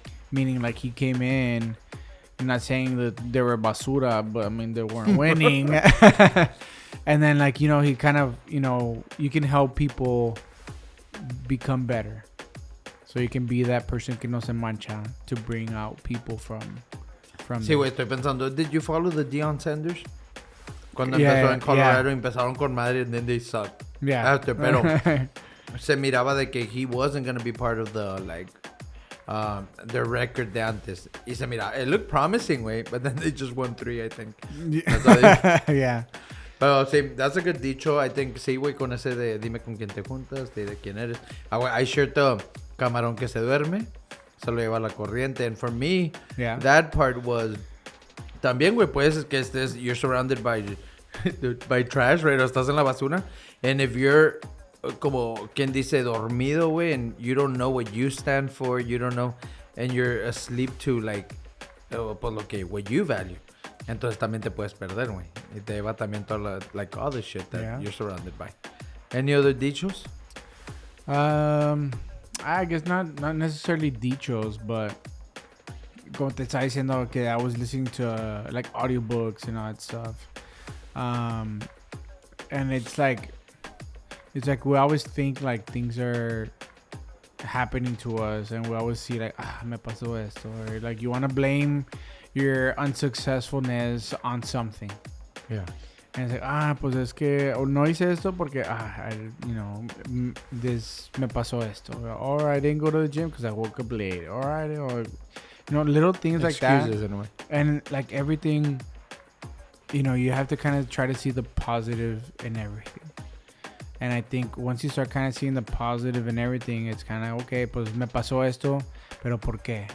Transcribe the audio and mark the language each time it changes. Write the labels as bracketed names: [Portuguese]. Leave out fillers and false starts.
[English] Meaning like he came in, I'm not saying that they were basura, but I mean they weren't winning. And then like, you know, he kind of, you know, you can help people become better. So you can be that person [Spanish] que no se mancha [English] to bring out people from [Spanish] Sí, güey, estoy pensando. [English] Did you follow the Deion Sanders? [Spanish] Cuando empezó en Colorado, empezaron con madre [English] and then they sucked. Yeah. [Spanish] Pero se miraba de que [English] he wasn't going to be part of the, like, the record [Spanish] de antes. Y se miraba. [English] It looked promising, güey, but then they just won 3, I think. Yeah. Pero sí, that's a good dicho. I think, [Spanish] sí, güey, con ese de dime con quién te juntas, de quién eres. [English] I shared the [Spanish] camarón que se duerme, se lo lleva a la corriente. [English] And for me, that part was... [Spanish] También, güey, pues, que [English] you're surrounded by trash, right? [Spanish] O estás en la basura. [English] And if you're, [Spanish] como quien dice, dormido, güey, [English] and you don't know what you stand for, you don't know, and you're asleep to, like, [Spanish] pues lo que, [English] what you value. [Spanish] Entonces también te puedes perder, güey. Y te lleva también toda like, [English] all the shit that you're surrounded by. Any other dichos? I guess not necessarily dichos, but [Spanish] como te estaba diciendo que [English] I was listening to like audiobooks and all that stuff. And it's like we always think like things are happening to us, and we always see like, [Spanish] me pasó esto, [English] or like you want to blame your unsuccessfulness on something. Yeah. And it's like, [Spanish] pues es que no hice esto porque, you know, this me pasó esto. [English] Or I didn't go to the gym because I woke up late. Or you know, little things like that. Excuses in a way. And like everything, you know, you have to kind of try to see the positive in everything. And I think once you start kind of seeing the positive in everything, it's kind of, okay, [Spanish] pues me pasó esto, pero ¿por qué?